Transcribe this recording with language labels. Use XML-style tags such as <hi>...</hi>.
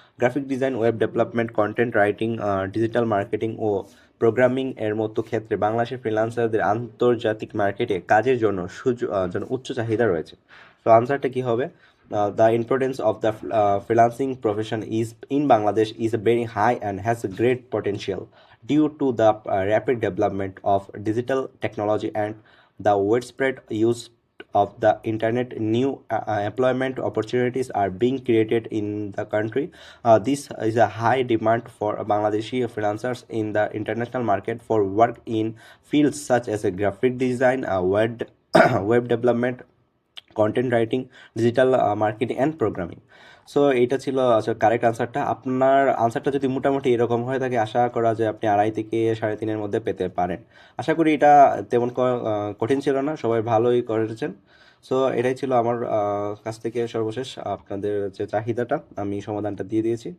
<bn>Graphic design, web development, content writing, digital marketing ও programming এর মতো ক্ষেত্রে বাংলাদেশের ফ্রিল্যান্সারদের আন্তর্জাতিক মার্কেটে কাজের জন্য উচ্চ চাহিদা রয়েছে। তো আনসারটা কি হবে?</bn> <en>The importance of the freelancing profession is in Bangladesh is very high and has a great potential due to the rapid development of digital technology and the widespread use of the internet. New employment opportunities are being created in the country. This is a high demand for Bangladeshi freelancers in the international market for work in fields such as graphic design, web development, content writing, digital marketing and programming.</en> <bn>So এইটা ছিল correct আনসারটা। আপনার আনসারটা যদি মোটামুটি এরকম হয়ে থাকে, আশা করা যায় আপনি 2.5 থেকে 3.5-এর মধ্যে পেতে পারেন। আশা করি এটা তেমন কঠিন ছিল না, সবাই ভালোই করেছেন। সো এটাই ছিল আমার কাছ থেকে সর্বশেষ আপনাদের যে চাহিদাটা, আমি সমাধানটা দিয়ে দিয়েছি।</bn>